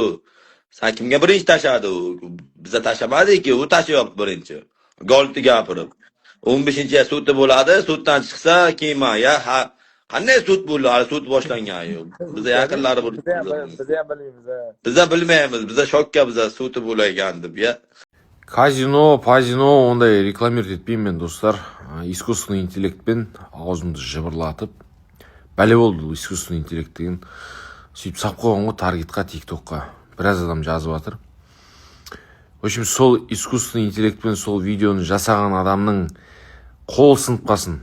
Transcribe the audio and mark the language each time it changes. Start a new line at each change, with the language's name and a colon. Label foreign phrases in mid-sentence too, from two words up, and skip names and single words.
Uzbek: Sen kimga birinchi tashadi u? Biza tashlamadik-ku, u tashyapti birinchi. Golni gapirib. 15-chi sudda bo'ladi, suddan chiqsa keyin ya qanday sud bo'ldi? Hali sud boshlangan yo'q. Biza yaqinlari bo'ldi. Biz ham bilmaymiz. Biza bilmaymiz, biza shokka biza sudi bo'lagan deb, ya.
Kazakh: Казино, пазино ондай рекламировать етпеймін мен достар.
Russian: Искусственный интеллектпен
Kazakh: аузымды жыбырлатып. Бәле болды
Russian: искусственный интеллект
Kazakh: деген. Сөйтіп сап қойған ғой таргетқа, тиктокқа. Біраз адам жазып жатыр.
Russian: В общем,
Kazakh: сол
Russian: искусственный интеллектпен
Kazakh: сол видеоны жасаған адамның қол сынып қалсын.